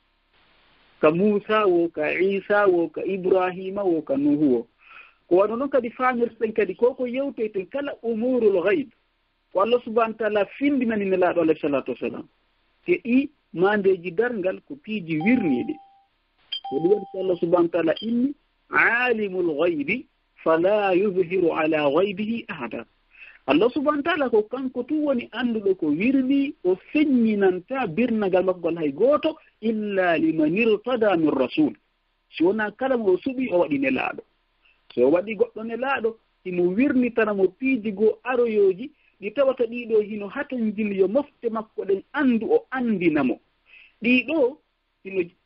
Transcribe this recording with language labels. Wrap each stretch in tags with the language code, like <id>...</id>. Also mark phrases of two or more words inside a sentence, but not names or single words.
<ff>ka Muusa wo ka Isa wo ka Ibrahima wo ka Nuhu wo ko waɗo noon kadi faamirten kadi koko yewtoyten kala</ff> <ar>أمور الغيب</ar> <ff>ko Allah</ff> <ar>سبحانه وتعالى</ar> <ff>findinani nelaaɗo</ff> <ar>عليه الصلاة والسلام</ar> <ff>te ɗi mandeji darngal ko piiji wirniiɗe ko ɗum waɗi ko Allah</ff> <ar>سبحانه وتعالى</ar> <ff>inni</ff> <ar>عالم الغيب فلا يظهر على غيبه أحدا</ar> <ff>Allah</ff> <ar>سبحانه وتعالى</ar> <ff>ko kanko tu woni annduɗo ko wirni o feññinanta birnagal makko gol hay gooto</ff> <ar>إلا من ارتضى من رسول</ar> <ff>si wona kala mo suɓi o waɗi nelaaɗo so waɗi goɗɗo nelaaɗo imo wirnitanamo piiji goo aroyoji ɗi tawata ɗiɗo hino hatan jini yo mofte makko ɗen anndu o anndinamo ɗiɗo hino</ff>